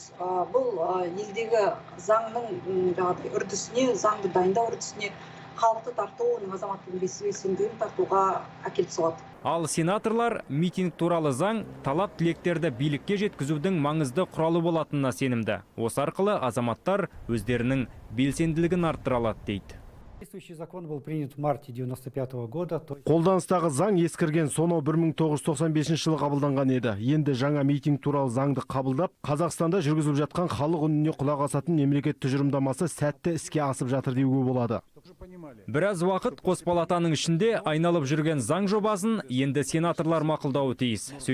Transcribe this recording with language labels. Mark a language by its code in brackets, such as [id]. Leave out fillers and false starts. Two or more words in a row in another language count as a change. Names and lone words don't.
[kk] Бұл елдегі заңның жаңағыдай үрдісіне, заңды дайындау үрдісіне халықты тарту, оның азаматтың белсенділігін тартуға әкеліп соғады. Ал сенаторлар митинг туралы заң талап тілектерді билікке жеткізудің маңызды құралы болатынына сенімді. Осы арқылы азаматтар өздерінің белсенділігін арттыра алады дейді. [ru] Действующий закон был принят в марте 1995 года. [kk] Қолданыстағы заң ескірген сонау 1995 жылы қабылданған еді. Енді жаңа митинг туралы заңды қабылдап, Қазақстанда жүргізіліп жатқан халық үніне құлақ асатын мемлекет тұжырымдамасы сәтті іске асып жатыр деуге болады. Біраз уақыт қос палатаның ішінде айналып жүрген заң жобасын енді сенаторлар мақұлдауы тиіс.